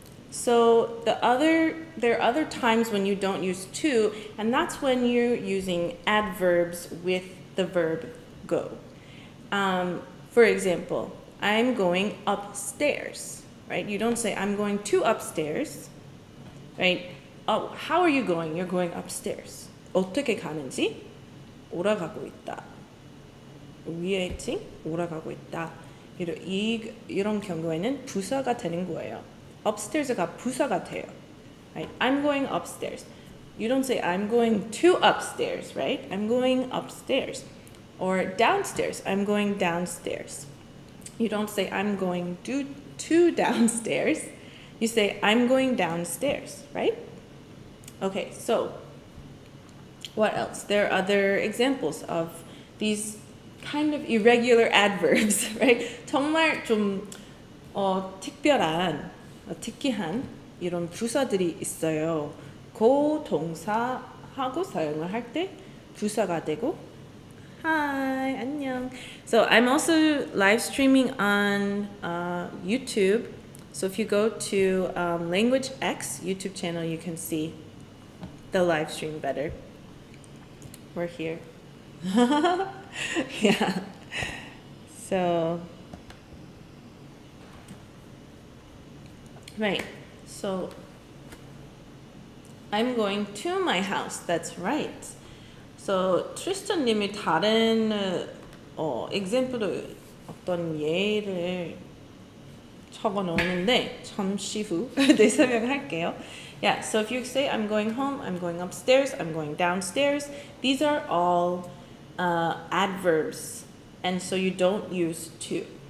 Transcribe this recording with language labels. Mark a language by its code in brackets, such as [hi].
[en] So there are other times when you don't use to, and that's when you're using adverbs with the verb go. For example, I'm going upstairs, right? You don't say I'm going to upstairs, right? Oh, how are you going? You're going upstairs. [ko] 어떻게 가는지 올라가고 있다. 위에 층 올라가고 있다. 이런 경우에는 부사가 되는 거예요. upstairs가 부사가 돼요. [en] Right? I'm going upstairs. You don't say I'm going to upstairs, right? I'm going upstairs. Or downstairs. I'm going downstairs. You don't say I'm going to downstairs. You say I'm going downstairs, right? Okay, so what else? There are other examples of these kind of irregular adverbs, right? [ko] 정말 좀 특별한, 특이한 이런 부사들이 있어요. 그 동사하고 사용을 할 때 부사가 되고. [en] Hi, [ko] 안녕. [en] So I'm also live streaming on YouTube. So if you go to LanguageX YouTube channel, you can see the live stream better. We're here. Yeah. So, right. So, I'm going to my house. That's right. [ko] So, 트리스턴님이 다른 example로 어떤 예를 적어 놓는데 잠시 후 네, 설명할게요. [en] Yeah, so if you say I'm going home, I'm going upstairs, I'm going downstairs, these are all adverbs, and so you don't use to.